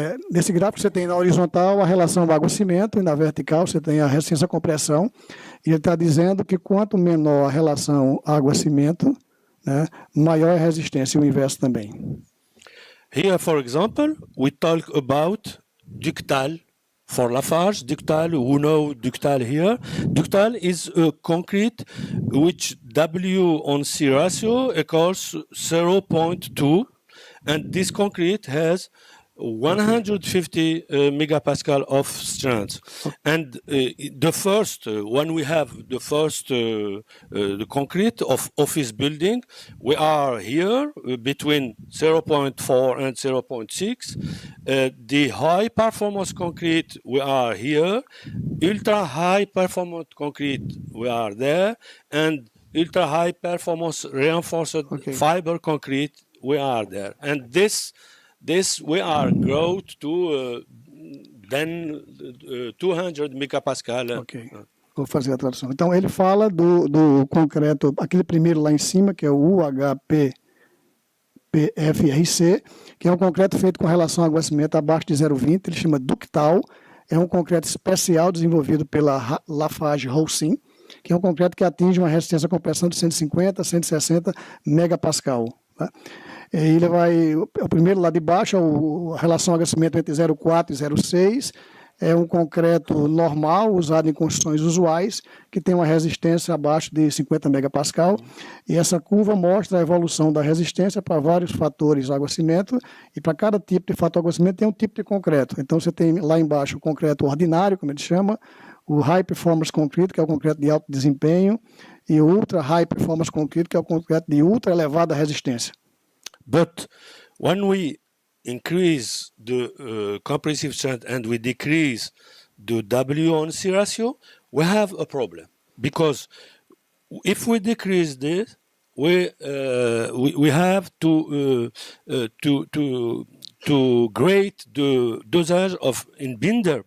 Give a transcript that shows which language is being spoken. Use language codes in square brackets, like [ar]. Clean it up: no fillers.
[pt] Nesse gráfico você tem na horizontal a relação água-cimento e na vertical você tem a resistência à compressão. E ele está dizendo que quanto menor a relação água-cimento, né, maior a resistência, e o inverso também. [en] Here, for example, we talk about ductile for Lafarge. Ductile, who know ductile here? Ductile is a concrete which W on C ratio equals 0.2, and this concrete has 150 megapascal of strength. And the first, when we have the first the concrete of office building, we are here between 0.4 and 0.6. The high performance concrete, we are here. Ultra high performance concrete, we are there. And ultra high performance reinforced fiber concrete, we are there. And this we are growth to then 200 megapascal. [pt] Ok, vou fazer a tradução. Então ele fala do concreto, aquele primeiro lá em cima, que é o UHPFRC, que é um concreto feito com relação ao aguacimento abaixo de 0,20, ele chama ductal, é um concreto especial desenvolvido pela Lafarge-Holcim, que é um concreto que atinge uma resistência à compressão de 150 160 megapascal. Tá? Ele vai, o primeiro lá de baixo, a relação aquecimento entre 0,4 e 0,6, é um concreto normal, usado em construções usuais, que tem uma resistência abaixo de 50 megapascal, e essa curva mostra a evolução da resistência para vários fatores de aguacimento, e para cada tipo de fator de aguacimento tem um tipo de concreto. Então você tem lá embaixo o concreto ordinário, como ele chama, o High Performance Concrete, que é o concreto de alto desempenho, e o Ultra High Performance Concrete, que é o concreto de ultra elevada resistência. [en] But when we increase the compressive strength and we decrease the W-on-C ratio, we have a problem. Because if we decrease this, we have to grade the dosage of in binder.